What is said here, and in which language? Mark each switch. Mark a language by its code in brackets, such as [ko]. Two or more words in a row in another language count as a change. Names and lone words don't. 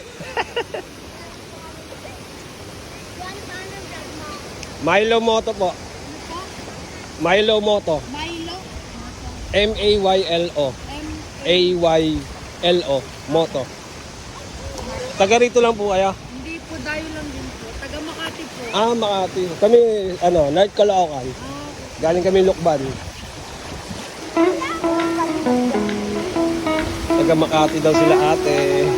[tl] Milo Moto po. Milo Moto. Milo. M-A-Y-L-O. A-Y-L-O. Moto. Taga rito lang po kaya? Hindi po, dayo lang din po. Taga Makati po. Makati. Kami, North Caloocan. Galing kami Lukban. Taga Makati daw sila ate.